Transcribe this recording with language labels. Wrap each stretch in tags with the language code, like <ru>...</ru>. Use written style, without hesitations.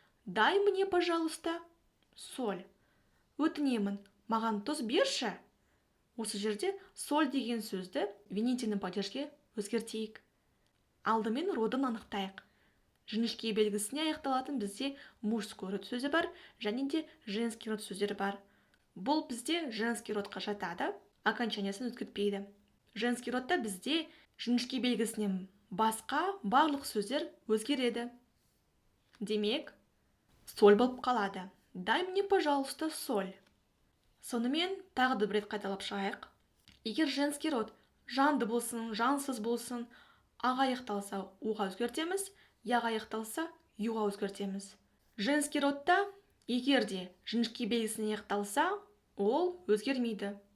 <ru>Дай мне, пожалуйста, соль.</ru> <kk>Өтінемін, маған тұз берші. Осы жерде соль деген сөзді винительный падежге өзгертейік. Алдымен родын анықтайық. Жіңішке белгісіне аяқталатын бізде мужской род сөзі бар, және де женский род сөздері бар. Бұл бізде женский родқа жатады, окончаниясын өзгертпейді. Женский родта бізде жіңішке белгісінен басқа барлық сөздер өзгереді. Демек, соль болып қалады.</kk> <ru>Дай мне, пожалуйста, соль.</ru> <kk>Сонымен тағы да бір рет қайталап шығайық. Егер женский род жанды болсын, жансыз болсын, аға аяқталса уға өзгертеміз, яға аяқталса юға өзгертеміз. Женский родта егер де жіңішке белгісіне аяқталса, ол өзгермейді.</kk>